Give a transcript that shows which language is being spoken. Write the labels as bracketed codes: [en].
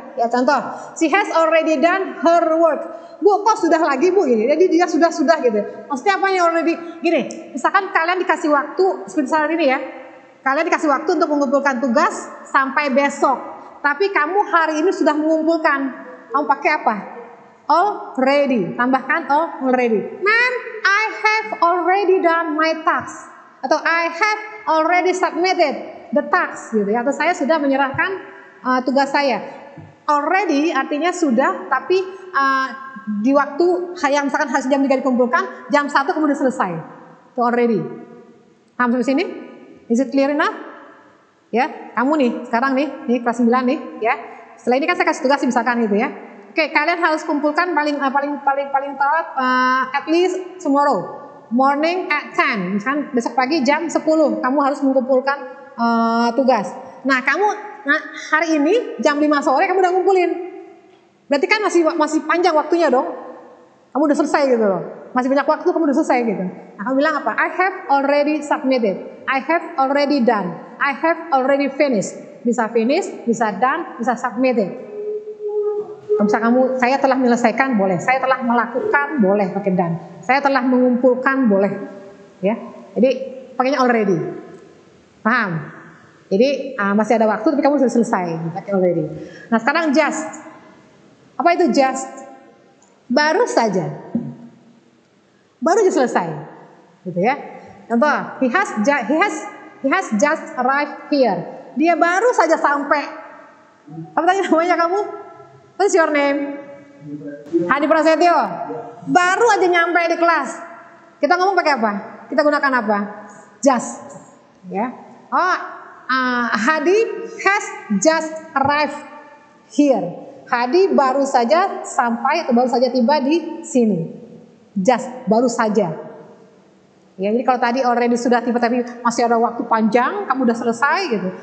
[id] Ya, contoh, [en] she has already done her work. [id] Bu, kok sudah lagi Bu? Gini. Jadi dia sudah gitu. Maksudnya apa yang already? Gini, misalkan kalian dikasih waktu seperti saat ini ya. Kalian dikasih waktu untuk mengumpulkan tugas sampai besok. Tapi kamu hari ini sudah mengumpulkan. Kamu pakai apa? Already. Tambahkan already. [en] Ma'am, I have already done my task. [id] Atau [en] I have already submitted the task [id] gitu ya. Atau saya sudah menyerahkan tugas saya. Already artinya sudah, tapi di waktu yang misalkan harus jam 3 dikumpulkan, jam 1 kemudian selesai. Itu already. Paham sampai sini? [en] Is it clear enough? [id] Ya, kamu nih sekarang nih kelas 9 nih ya. Setelah ini kan saya kasih tugas misalkan gitu ya. [en] Oke, [id] kalian harus kumpulkan paling telat [en] at least tomorrow morning at 10. [id] Misalkan besok pagi jam 10 kamu harus mengumpulkan tugas. Nah, hari ini jam 5 sore kamu udah ngumpulin. Berarti kan masih panjang waktunya dong. Kamu udah selesai gitu loh. Masih banyak waktu kamu udah selesai gitu. Nah, kamu bilang apa? [en] I have already submitted. I have already done. I have already finished. [id] Bisa finish, bisa done, bisa submitted. Bisa saya telah menyelesaikan, boleh. Saya telah melakukan, boleh pakai done. Saya telah mengumpulkan, boleh. Ya. Jadi pakainya already. Paham? Jadi masih ada waktu tapi kamu sudah selesai, pakai already. Nah, sekarang just. Apa itu just? Baru saja. Baru aja selesai. Gitu ya. Contoh, [en] he has just arrived here. [id] Dia baru saja sampai. Apa tadi namanya kamu? [en] What's your name? [id] Hadi Prasetyo. Baru aja nyampe di kelas. Kita ngomong pakai apa? Kita gunakan apa? Just. Ya. Oh, [en] Hadi has just arrived here. [id] Hadi baru saja sampai atau baru saja tiba di sini. Just, baru saja. Ya, jadi kalau tadi already sudah tiba tapi masih ada waktu panjang, kamu udah selesai gitu.